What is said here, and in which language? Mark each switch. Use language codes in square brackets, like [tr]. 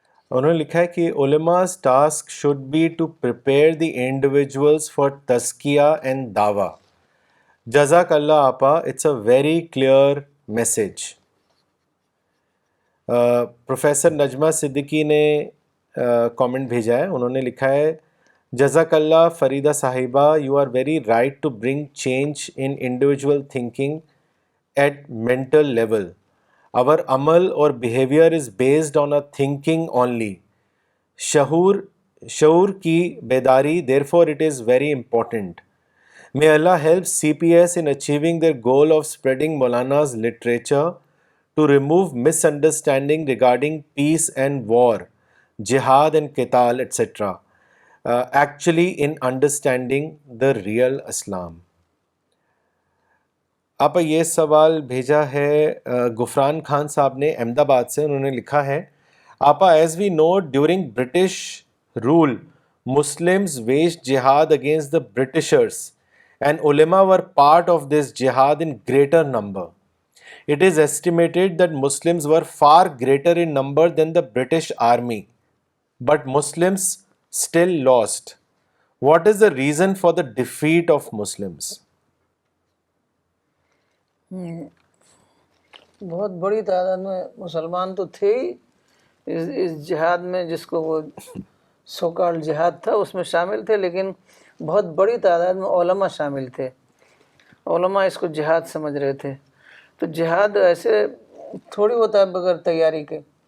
[ur] انہوں نے لکھا ہے کہ [en] علما's task should be to prepare the individuals for تزکیہ and دعویٰ. جزاک اللہ آپا, it's a very clear message. [ur] Professor Najma Siddiqui نے کامنٹ بھیجا ہے. انہوں نے لکھا ہے [en] جزاک اللہ فریدہ صاحبہ, you are very right to bring change in individual thinking at mental level. Our amal or behavior is based on a thinking only. [ur] شعور کی بیداری, [en] therefore it is very important. May Allah help CPS in achieving their goal of spreading Maulana's literature to remove misunderstanding regarding peace and war, jihad and qital, etc. Actually in understanding the real Islam. [ur] آپ یہ سوال بھیجا ہے غفران خان صاحب نے احمد آباد سے. انہوں نے لکھا ہے [en] آپا, as we know during British rule Muslims waged jihad against the Britishers and ulama were part of this jihad in greater number. It is estimated that Muslims were far greater in number than the British army, but Muslims still lost. What is the reason for the defeat of Muslims? [ur] بہت بڑی تعداد میں مسلمان تو تھے ہی اس جہاد میں, جس کو وہ سو کالڈ جہاد تھا اس میں شامل تھے, لیکن بہت بڑی تعداد میں علماء شامل تھے. علماء اس کو جہاد سمجھ رہے تھے. تو جہاد ایسے تھوڑی ہوتا ہے بغیر تیاری کے.